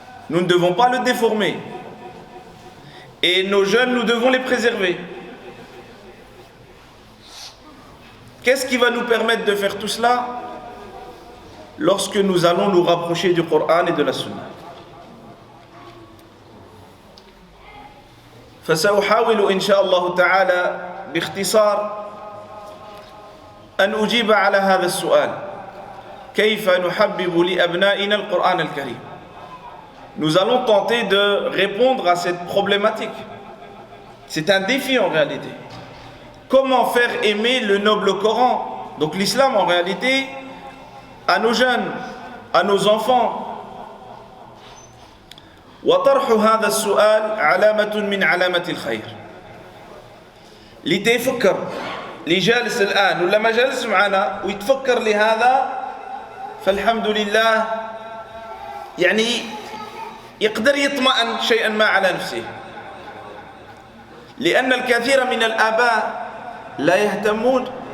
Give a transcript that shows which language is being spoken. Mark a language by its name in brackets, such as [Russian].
[French] Nous ne devons pas le déformer. Et nos jeunes, nous devons les préserver. Qu'est-ce qui va nous permettre de faire tout cela? Lorsque nous allons nous rapprocher du Coran et de la Sunna. [Arabic] فسأحاول إن شاء الله تعالى باختصار أن أجيب على هذا السؤال: كيف نحبب لأبنائنا القرآن الكريم؟ [French] Nous allons tenter de répondre à cette problématique. C'est un défi en réalité. Comment faire aimer le noble Coran, donc l'islam en réalité, à nos jeunes, à nos enfants? [Arabic] وطرح هذا السؤال علامة من علامات الخير. اللي تيفكر اللي جالس الآن ولا ما جالس معنا ويتفكر لهذا فالحمد لله يعني يقدر يطمئن شيئا ما على نفسه، لأن الكثير من الآباء لا يهتمون.